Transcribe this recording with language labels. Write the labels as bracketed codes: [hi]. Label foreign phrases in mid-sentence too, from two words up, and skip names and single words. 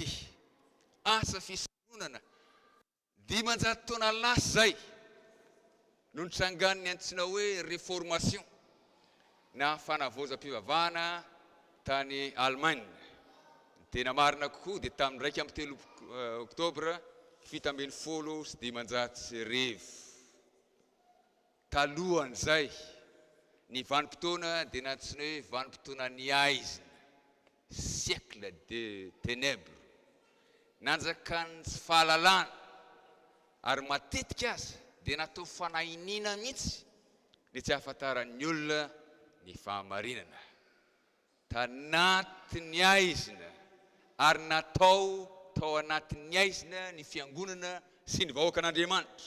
[mg] Asa fisoronana 500 taona lasa zay no nitsangan'ny antsoina hoe réformation na fanavaozam-pivavahana tany Allemagne. Tena marina kokoa dia tamin'ny 3 oktobra 1750. Talohan'izay ny vanim-potoana dia natsoina hoe vanim-potoana ny aizina, [fr] siècle de ténèbres, [mg] nanjakany tsy fahalalana ary matetika aza dia natao fanahiniana mihitsy ny tsy ahafantaran'ny olona ny fahamarinana. Tanatin'ny aizina ary natao tao anatin'ny aizina ny fiangonana sy ny vahoaka an'Andriamanitra.